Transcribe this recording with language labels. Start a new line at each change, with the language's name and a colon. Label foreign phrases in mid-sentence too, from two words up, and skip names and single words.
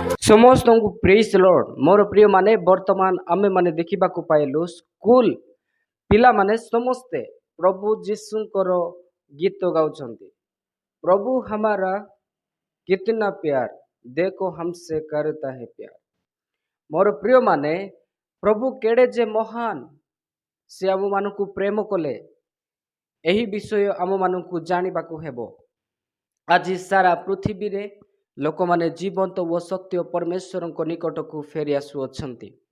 English: ସମସ୍ତଙ୍କୁ praise Lord.
Odia: ମୋର ପ୍ରିୟ ମାନେ ବର୍ତ୍ତମାନ ଆମେ ମାନେ ଦେଖିବାକୁ ପାଇଲୁ ସ୍କୁଲ ପିଲାମାନେ ସମସ୍ତେ ପ୍ରଭୁ ଯୀଶୁଙ୍କର ଗୀତ ଗାଉଛନ୍ତି।
Hindi: प्रभु हमारा କିतना प्यार देखो हमसे करता है प्यार।
Odia: ମୋର ପ୍ରିୟ ମାନେ ପ୍ରଭୁ କେଡ଼େ ଯେ ମହାନ, ସେ ଆମମାନଙ୍କୁ ପ୍ରେମ କଲେ, ଏହି ବିଷୟ ଆମମାନଙ୍କୁ ଜାଣିବାକୁ ହେବ। ଆଜି ସାରା ପୃଥିବୀରେ ଲୋକମାନେ ଜୀବନ୍ତ ଓ ସତ୍ୟ ପରମେଶ୍ୱରଙ୍କ ନିକଟକୁ ଫେରି ଆସୁଅଛନ୍ତି।